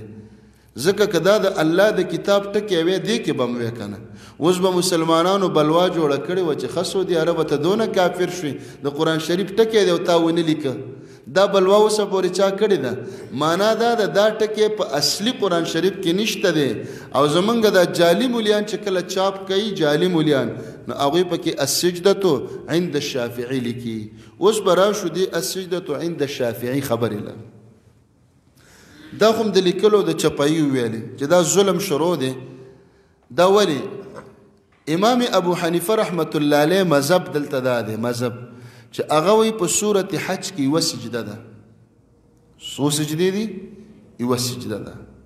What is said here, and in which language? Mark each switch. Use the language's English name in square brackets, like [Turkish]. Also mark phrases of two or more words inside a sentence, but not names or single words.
[Pashto] ځکه که دا د الله د کتاب ټکی وی دی کې به م وی که نه، اوس به مسلمانانو بلوا جوړه کړې وه چې ښه سعودي عربه ته دونه کافر شوي د قرآن شریف ټکی دی او تا ونه لیکه، دا بلوا اوسه پورې چا کړې ده؟ معنا دا ده دا ټکی په اصلي قرآن شریف کې نشته دی، او زمونږ دا جعلي مولیان چې کله چاپ کوي جعلي مولیان نو هغوی پکې [Arabic] السجدة عند الشافعي [Pashto] لیکي. اوس به راشو دی [Arabic] السجدة عند الشافعي [Pashto] خبرې له دا خو هم د لیکلو د چپایي وویلې چې دا ظلم شروع دی. دا ولې؟ امام ابو حنیفه [Arabic] رحمت الله علیه [Pashto] مذهب دلته دا دی، مذهب چې هغه وایي په صورت حج کې یوه سجده ده. څو سجدې دي؟ یوه سجده ده.